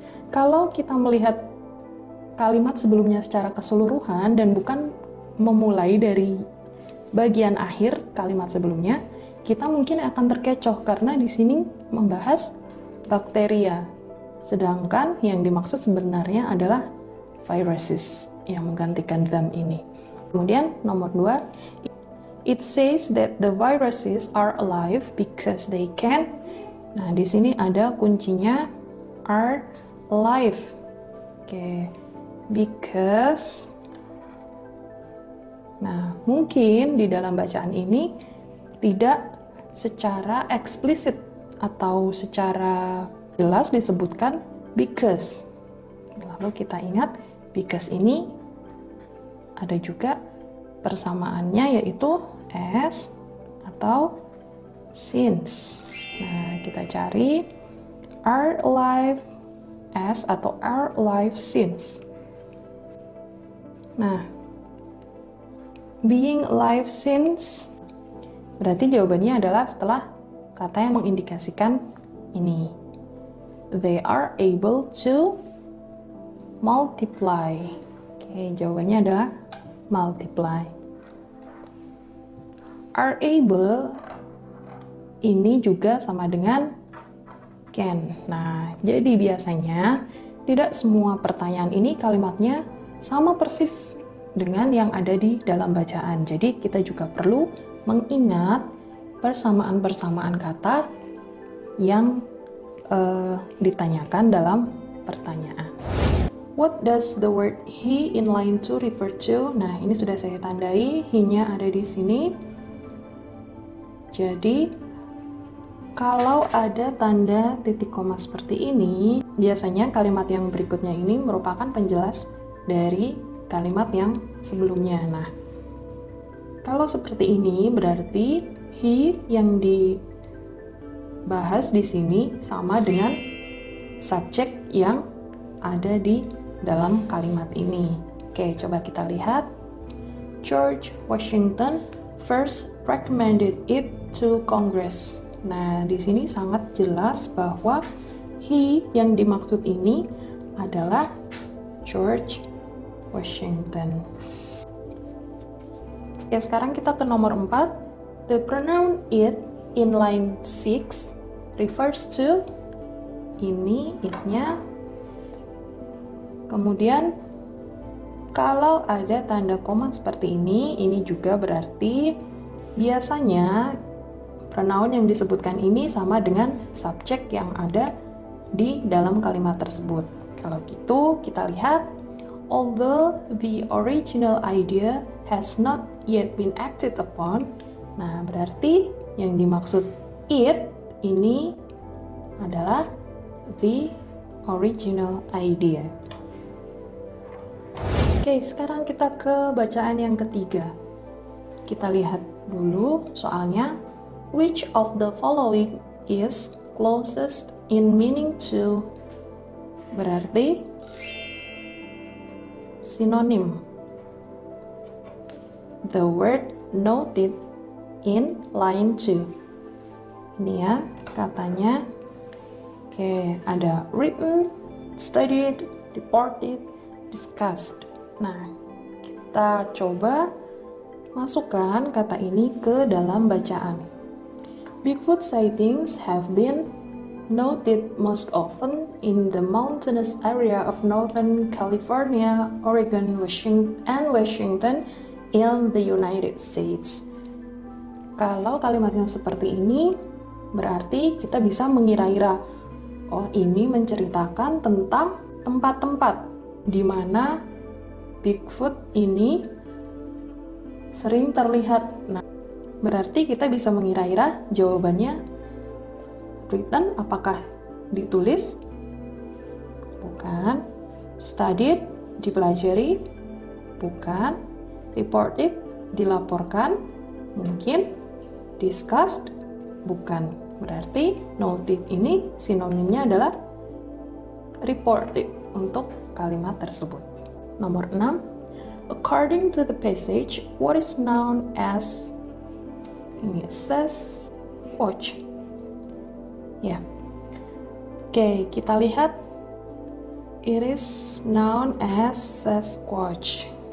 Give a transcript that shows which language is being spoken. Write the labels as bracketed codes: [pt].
[id] Kalau kita melihat kalimat sebelumnya secara keseluruhan dan bukan memulai dari bagian akhir kalimat sebelumnya, kita mungkin akan terkecoh karena di sini membahas bakteria. Sedangkan yang dimaksud sebenarnya adalah viruses. yang menggantikan them ini. Kemudian nomor 2, [en] it says that the viruses are alive because they can. [id] Nah, di sini ada kuncinya [en] are alive. Oke, because. [id] Nah, mungkin di dalam bacaan ini tidak secara eksplisit atau secara jelas disebutkan because. Lalu kita ingat because ini ada juga persamaannya yaitu as atau since. Nah, kita cari [en] are alive as atau are alive since. [id] Nah, [en] being alive since [id] berarti jawabannya adalah setelah kata yang mengindikasikan ini. [en] They are able to multiply. [id] Oke, jawabannya adalah multiply. [en] Are able [id] ini juga sama dengan can. Nah, jadi biasanya tidak semua pertanyaan ini kalimatnya sama persis dengan yang ada di dalam bacaan. Jadi kita juga perlu mengingat persamaan-persamaan kata yang ditanyakan dalam pertanyaan. [en] What does the word he in line 2 refer to? [id] Nah, ini sudah saya tandai, he-nya ada di sini. Jadi, kalau ada tanda titik koma seperti ini, biasanya kalimat yang berikutnya ini merupakan penjelas dari kalimat yang sebelumnya. Nah, kalau seperti ini berarti he yang dibahas di sini sama dengan subjek yang ada di dalam kalimat ini. Oke, coba kita lihat. [en] George Washington first recommended it to Congress. [id] Nah, di sini sangat jelas bahwa he yang dimaksud ini adalah George Washington. Ya, sekarang kita ke nomor 4. [en] The pronoun it in line 6 refers to, [id] ini it-nya. Kemudian kalau ada tanda koma seperti ini juga berarti biasanya pronoun yang disebutkan ini sama dengan subjek yang ada di dalam kalimat tersebut. Kalau gitu, kita lihat, [en] although the original idea has not yet been acted upon. [id] Nah, berarti yang dimaksud it ini adalah [en] the original idea. [id] Oke, sekarang kita ke bacaan yang ketiga. Kita lihat dulu soalnya. [en] Which of the following is closest in meaning to? [id] Berarti sinonim. [en] The word noted in line 2. [id] Ini ya katanya. [en] Oke, ada written, studied, reported, discussed. [id] Nah, kita coba masukkan kata ini ke dalam bacaan. [en] Bigfoot sightings have been noted most often in the mountainous area of Northern California, Oregon, Washington in the United States. [id] Kalau kalimat yang seperti ini, berarti kita bisa mengira-ira, oh ini menceritakan tentang tempat-tempat di mana Bigfoot ini sering terlihat. Nah, berarti kita bisa mengira-ira jawabannya written, apakah ditulis? Bukan. Studied, dipelajari? Bukan. Reported, dilaporkan? Mungkin. Discussed? Bukan. Berarti noted ini sinonimnya adalah reported untuk kalimat tersebut. Nomor 6. [en] According to the passage, what is known as, ini Sasquatch. Ya. [id] Oke, kita lihat. [en] It is known as Sasquatch.